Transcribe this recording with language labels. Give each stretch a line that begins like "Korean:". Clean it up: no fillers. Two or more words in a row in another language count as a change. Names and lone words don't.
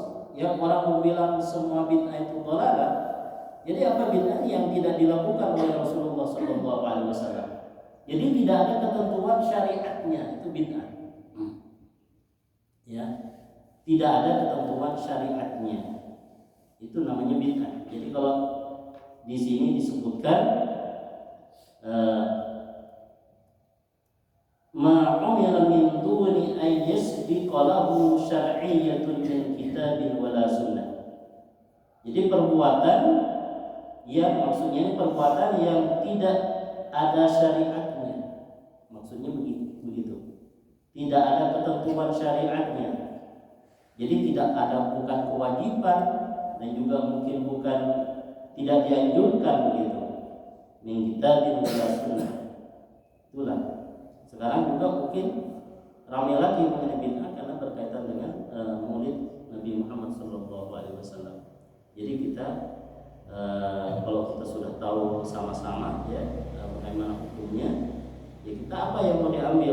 Indonesian: Yang orang bilang semua bid'ah itu dhalalah. Jadi apa bid'ah yang tidak dilakukan oleh Rasulullah SAW? Jadi tidak ada ketentuan syariatnya, itu bid'ah. Ya, tidak ada ketentuan syariatnya, itu namanya bid'ah. Jadi kalau di sini disebutkan
Arabic: ما أمر من دون أن يسبق له شرعية من كتاب ولا سنة.
Indonesian: Jadi perbuatan yang maksudnya ini perbuatan yang tidak ada syariatnya. Maksudnya begitu. Tidak ada ketentuan syariatnya. Jadi bukan kewajiban dan juga mungkin bukan tidak dianjurkan begitu.
Arabic: من كتاب ولا سنة. Itulah.
Indonesian: Sekarang juga mungkin ramai lagi mengenai bid'ah karena berkaitan dengan Maulid Nabi Muhammad SAW. Jadi kita kalau kita sudah tahu sama-sama ya bagaimana hukumnya, ya kita apa yang mau diambil?